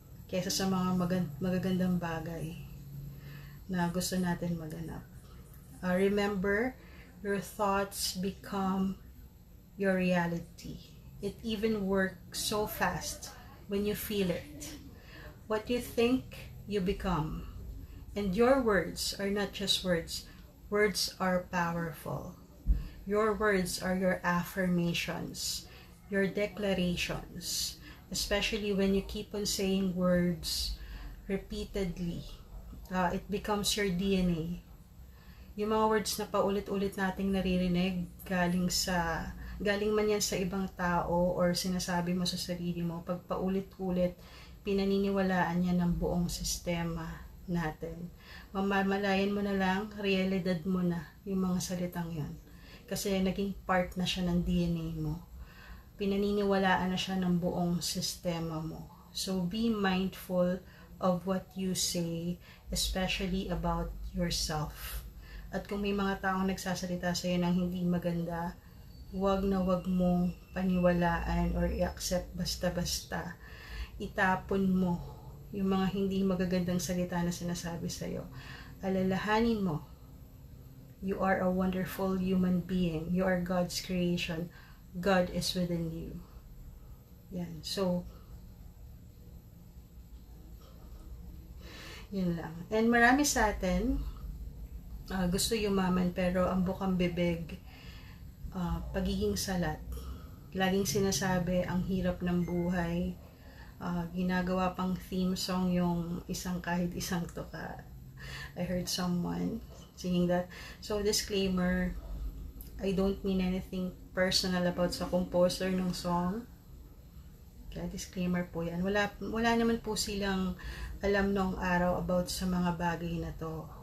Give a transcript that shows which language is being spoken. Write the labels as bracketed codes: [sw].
[tl] kaysa sa mga magagandang bagay na gusto natin maganap. [en] Remember, your thoughts become your reality. It even works so fast when you feel it. What you think, you become. And your words are not just words. Words are powerful. Your words are your affirmations, your declarations, especially when you keep on saying words repeatedly. It becomes your DNA. [tl] Yung mga words na paulit-ulit nating naririnig, galing man yan sa ibang tao or sinasabi mo sa sarili mo, pag paulit-ulit, pinaniniwalaan yan ng buong sistema natin. Mamamalayan mo na lang, realidad mo na yung mga salitang yan. Kasi naging part na siya ng DNA mo. Pinaniniwalaan na siya ng buong sistema mo. [en] So be mindful of what you say, especially about yourself. [tl] At kung may mga taong nagsasalita sa iyo ng hindi maganda, wag na wag mong paniwalaan or i-accept basta-basta. Itapon mo yung mga hindi magagandang salita na sinasabi sa iyo. Alalahanin mo, [en] you are a wonderful human being. You are God's creation. God is within you. [tl] Yan. So, yun lang. And marami sa atin gusto yumaman pero ang bukang bibig, pagiging salat. Laging sinasabi ang hirap ng buhay. Ginagawa pang theme song yung kahit isang tuka. [en] I heard someone singing that. So disclaimer, I don't mean anything personal about sa composer ng song. [tl] Kaya disclaimer po yan. Wala naman po silang alam nung araw about sa mga bagay na to.